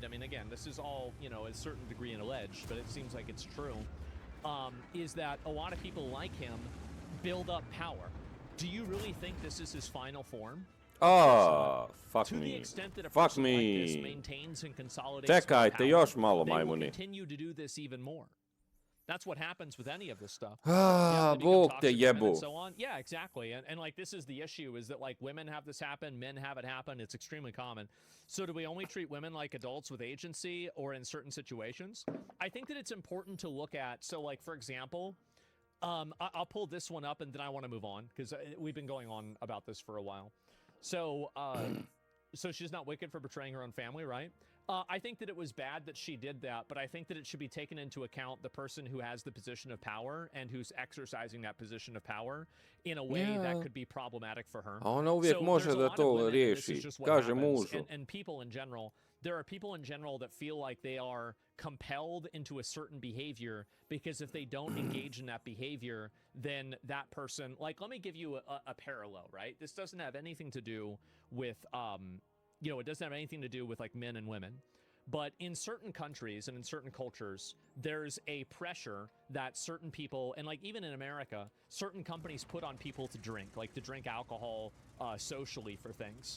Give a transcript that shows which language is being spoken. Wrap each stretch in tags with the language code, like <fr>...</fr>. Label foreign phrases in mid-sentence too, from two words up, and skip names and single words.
<en>I mean, again, this is all, you know, a certain degree alleged, but it seems like it's true, is that a lot of people like him build up power. Do you really think this is his final form? Fuck to me. The extent that a Fuck person me. like this maintains and consolidates</en> <bs>Čekajte,</bs> <en>power,</en> <bs>još malo,</bs> <en>they will</en> <bs>majmuni.</bs> <en>continue to do this even more. That's what happens with any of this stuff.</en> <bs>Bog te jebu.</bs> <en>And so on. Yeah, exactly. And like this is the issue, is that like women have this happen, men have it happen. It's extremely common. So do we only treat women like adults with agency or in certain situations? I think that it's important to look at, so like for example, I'll pull this one up and then I want to move on because we've been going on about this for a while. So, so she's not wicked for betraying her own family, right? I think that it was bad that she did that, but I think that it should be taken into account the person who has the position of power and who's exercising that position of power in a way that could be problematic for her.</en> <bs>A ona uvijek može da to riješi. Kaže mužu.</bs> <en>And people in general, there are people in general that feel like they are compelled into a certain behavior because if they don't engage in that behavior, then that person, like, let me give you a parallel, right? This doesn't have anything to do with, you know, it doesn't have anything to do with like men and women, but in certain countries and in certain cultures, there's a pressure that certain people, and like even in America, certain companies put on people to drink alcohol socially for things.</en>